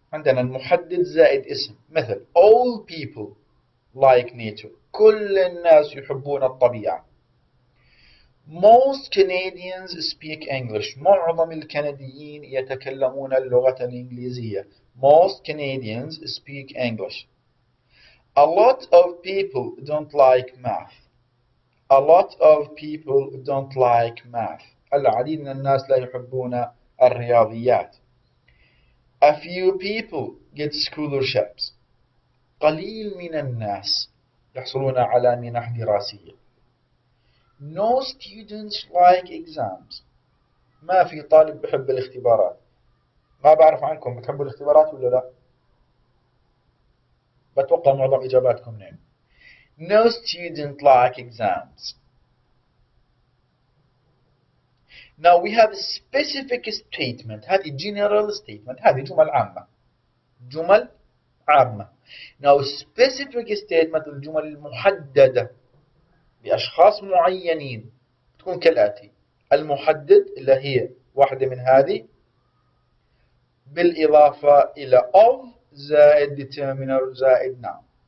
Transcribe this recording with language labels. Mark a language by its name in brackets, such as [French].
[Arabic] عندنا المحدد زائد اسم، مثل [English] all people like nature. [Arabic] كل الناس يحبون الطبيعة. [English] Most Canadians speak English. [Arabic] معظم الكنديين يتكلمون اللغة الإنجليزية. [English] Most Canadians speak English. A lot of people don't like math. A lot of people don't like math. [Arabic] العديد من الناس لا يحبون الرياضيات. [English] A few people get scholarships. [Arabic] قليل من الناس يحصلون على منح دراسية. [English] No students like exams. [Arabic] ما في طالب بحب الاختبارات. ما بعرف عنكم بتحبوا الاختبارات ولا لا؟ بتوقع معظم إجاباتكم نعم. [English] No student like exams. Now we have a specific statement. [Arabic] هذه [English] general statement. [Arabic] هذه جمل عامة. جمل عامة. [English] Now specific statement [Arabic] الجمل المحددة بأشخاص معينين تكون كالآتي: المحدد اللي هي واحدة من هذه بالإضافة إلى of زائد determiner زائد noun.